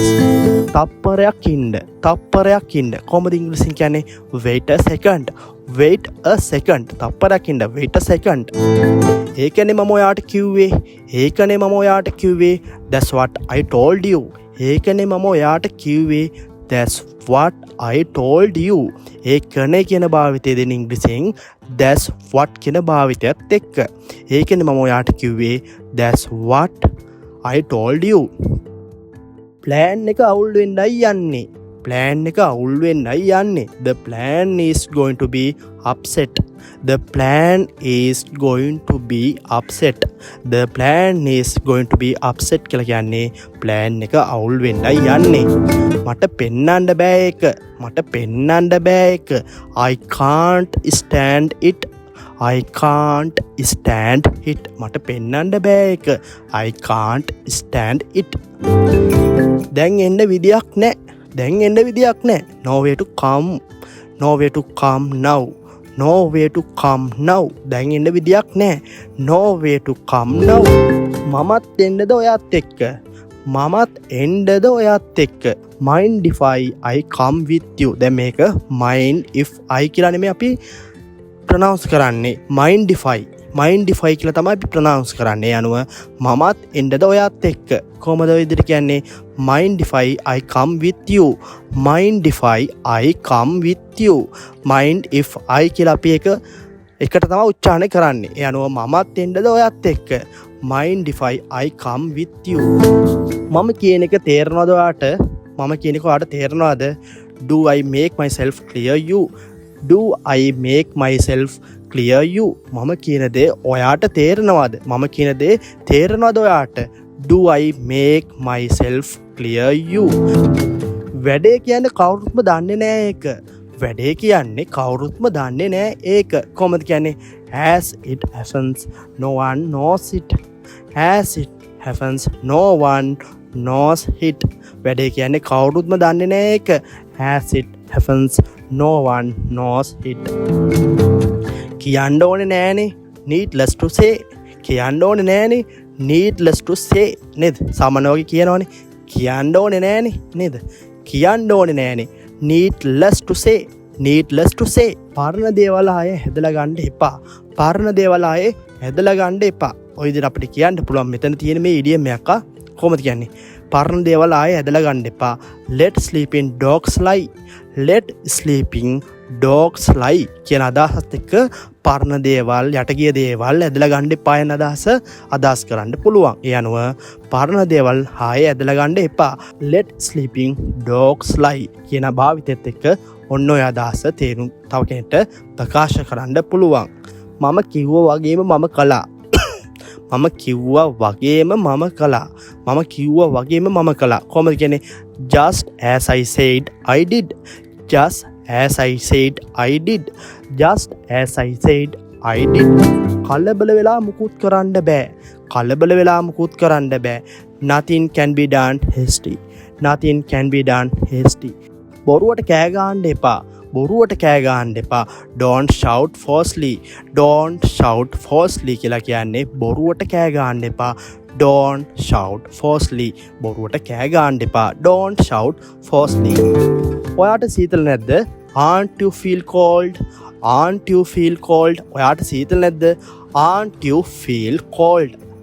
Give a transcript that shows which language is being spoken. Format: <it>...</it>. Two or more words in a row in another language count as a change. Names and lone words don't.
<si>තප්පරයක් ඉන්න. කොහොමද ඉංග්‍රීසියෙන් කියන්නේ?</si> <en>wait a second.</en> <si>තප්පරයක් ඉන්න.</si> <en>wait a second.</en> <si>ඒකනේ මම ඔයාලට කිව්වේ.</si> <en>That's what I told you.</en> <si>ඒකනේ මම ඔයාලට කිව්වේ.</si> <en>That's what I told you.</en> <si>ඒකනේ කියන භාවිතය දෙන ඉංග්‍රීසියෙන්</si> <en>that's what</en> <si>කියන භාවිතයත් එක්ක. ඒකනේ මම ඔයාලට කිව්වේ</si> <en>that's what I told you.</en> <si>plan එක අවුල් වෙන්නයි යන්නේ.</si> <en>The plan is going to be upset. The plan is going to be upset</en> <si>කියලා කියන්නේ plan එක අවුල් වෙන්නයි යන්නේ. මට පෙන්නන්න බෑ ඒක.</si> <en>I can't stand it.</en> <si>මට පෙන්නන්න බෑ ඒක.</si> <en>I can't stand it.</en> <si>දැන් එන්න විදියක් නෑ.</si> <en>Nowhere to come now.</en> <si>දැන් එන්න විදියක් නෑ.</si> <en>Nowhere to come now.</en> <si>මමත් එන්නද ඔයත් එක්ක.</si> <en>Mind if I come with you.</en> <si>දැන් මේක</si> <en>mind if I</en> <si>කියලා නෙමෙයි අපි ප්‍රොනවුන්ස් කරන්නේ.</si> <en>mind if I</en> <si>කියලා තමයි අපි ප්‍රොනවුන්ස් කරන්නේ. අනුව මමත් එන්නද ඔයත් එක්ක. කොහමද ඔය විදිහට කියන්නේ?</si> <en>mind if I come with you. mind if I</en> <si>කියලා අපි එකට තමයි උච්චාරණය කරන්නේ. ඒ අනුව මමත් එන්නද ඔයත් එක්ක.</si> <en>mind if I come with you.</en> <si>මම කියන එක තේරෙනවද ඔයාට? මම කියන එක ඔයාට තේරෙනවද?</si> <en>Do I make myself clear you? Do I make myself clear you?</en> <si>මම කියන දේ ඔයාට තේරෙනවද? මම කියන දේ තේරෙනවද ඔයාට?</si> <en>Do I make myself clear you?</en> <si>වැඩේ කියන්නේ කවුරුත්ම දන්නේ නෑ ඒක. වැඩේ කියන්නේ කවුරුත්ම දන්නේ නෑ ඒක. කොහොමද කියන්නේ?</si> <en>As it happens, no one knows it. As it happens, no one knows it.</en> <si>වැඩේ කියන්නේ කවුරුත්ම දන්නේ නෑ ඒක.</si> <en>As it happens, no one knows it.</en> <si>කියන්න ඕනේ නෑනේ.</si> <en>Needless to say.</en> <si>කියන්න ඕනේ නෑනේ.</si> <en>Needless to say.</en> <si>නේද? සාමාන්‍ය වගේ කියනවනේ. කියන්න ඕනේ නෑනේ. නේද? කියන්න ඕනේ නෑනේ.</si> <en>Needless to say. Needless to say.</en> <si>පරණ දේවල් ආයේ හැදලා ගන්න එපා. පරණ දේවල් ආයේ හැදලා ගන්න එපා. ඔය විදිහට අපිට කියන්න පුළුවන් මෙතන තියෙන මේ ඉඩියම් එකක් කොහොමද කියන්නේ? පරණ දේවල් ආයේ හැදලා ගන්න එපා.</si> <en>Let sleeping dogs lie. Let sleeping dogs lie</en> <si>කියන අදහසත් එක්ක පරණ දේවල් යටගිය දේවල් ඇදලා ගන්න එපා යන අදහස් කරන්න පුළුවන්. ඒ අනුව පරණ දේවල් ආයේ ඇදලා ගන්න එපා.</si> <en>Let sleeping dogs lie</en> <si>කියන භාවිතයත් එක්ක ඔන්න ඔය අදහස තේරුම් තව කෙනෙක්ට ප්‍රකාශ කරන්න පුළුවන්. මම කිව්වා වගේම මම කළා. මම කිව්වා වගේම මම කළා. මම කිව්වා වගේම මම කළා. කොහොමද කියන්නේ?</si> <en>Just as I said I did. Just as I said I did. Just as I said I did.</en> <si>කලබල වෙලා මුකුත් කරන්න බෑ. කලබල වෙලා මුකුත් කරන්න බෑ.</si> <en>Nothing can be done hasty. Nothing can be done hasty.</en> <si>බොරුවට කෑ ගහන්න එපා. බොරුවට කෑ ගහන්න එපා.</si> <en>Don't shout falsely. Don't shout falsely</en> <si>කියලා කියන්නේ බොරුවට කෑ ගහන්න එපා.</si> <en>Don't shout falsely.</en> <si>බොරුවට කෑ ගහන්න එපා.</si> <en>Don't shout falsely.</en> <si>ඔයාට සීතල නැද්ද?</si> <en>Aren't you feel cold? Aren't you feel cold?</en> <si>ඔයාට සීතල නැද්ද?</si> <en>Aren't you feel cold?</en>